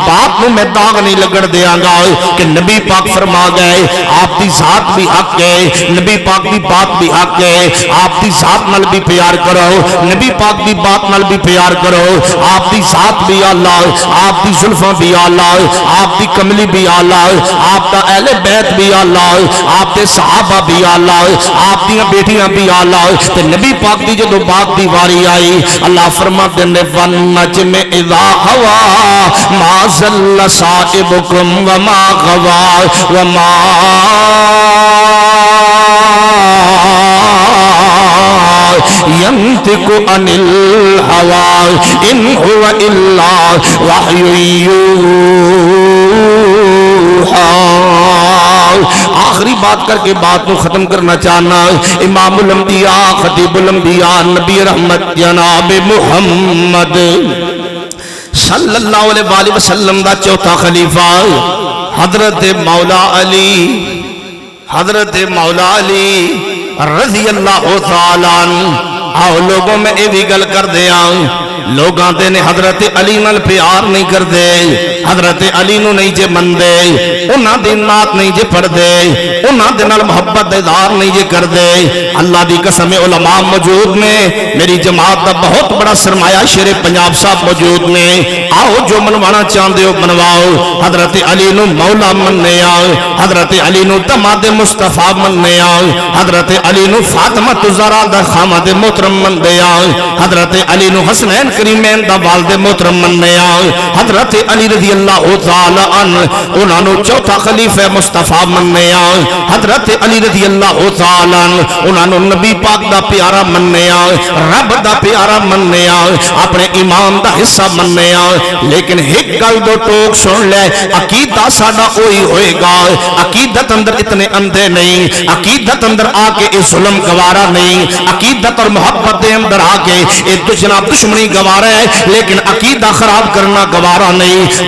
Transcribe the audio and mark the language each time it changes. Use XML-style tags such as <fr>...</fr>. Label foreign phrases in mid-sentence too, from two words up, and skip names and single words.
<pa>بات میں داغ نہیں لگڑ دیاں گا کہ نبی پاک فرما گئے آپ دی ذات بھی حق ہے، نبی پاک دی بات بھی حق ہے، آپ دی ذات نال بھی پیار کرو، نبی پاک دی بات نال بھی پیار کرو، آپ دی ذات بھی اللہ، آپ دی زلفاں بھی اللہ، آپ دی کملی بھی اللہ، آپ دا اہل بیت بھی اللہ، آپ دے صحابہ بھی اللہ، آپ دی بیٹیاں بھی اللہ۔ تے نبی پاک دی جدو بات دی واری آئی اللہ فرماتے ہیں</pa> <ar>وَالنَّجْمِ اِذَا هَوَى مَا ضَلَّ صَاحِبُكُمْ وَمَا غَوَى وَمَا يَنْطِقُ عَنِ الْهَوَى إِنْ هُوَ إِلَّا وَحْيٌ يُوحَىٰ۔</ar> <pa>آخری بات کر کے بات کو ختم کرنا چاہنا، امام الانبیاء خطیب الانبیاء نبی رحمت جناب محمد صلی اللہ علیہ وآلہ وسلم دا چوتھا خلیفہ حضرت مولا علی رضی اللہ تعالیٰ عنہ۔ آؤ لوگوں میں اے بھی گل کر دیا، لوگ آتے نے حضرت علی نال پیار نہیں کر دے، حضرت علی نو نہیں جے من دے، انہاں دی نعت نہیں جے پڑھ دے، انہاں دے نال محبت اظہار نہیں جے کر دے۔ اللہ دی قسم علماء موجود نے، میری جماعت دا بہت بڑا سرمایہ شیر پنجاب صاحب موجود نے، آؤ جو منوانا چاہندے ہو منواؤ۔ حضرت علی نو مولا مننے آؤ، حضرت علی نو دماد مصطفیٰ مننے آؤ، حضرت علی نو فاطمہ الزہرا دا خامد محترم مننے آؤ، حضرت علی نو حسنین کریمین دا والد محترم مننے آؤ، حضرت علی رضی اللہ تعالی عنہ انہاں نو چوتھا خلیفہ مصطفیٰ مننے آؤ، حضرت علی رضی اللہ تعالی عنہ انہاں نو نبی پاک دا پیارا مننے آؤ، رب دا پیارا مننے آؤ، اپنے امام دا حصہ مننے آؤ۔ لیکن ایک گل دو ٹوک سن لے، عقیدہ ساڈا وہی ہوئے گا، عقیدت اندر اتنے اندھے نہیں، عقیدت اندر آ کے اے ظلم گوارا نہیں، عقیدت اور محبت دے اندر آ کے اے دشمنی گوارا ہے، لیکن عقیدہ خراب کرنا گوارا نہیں۔</pa>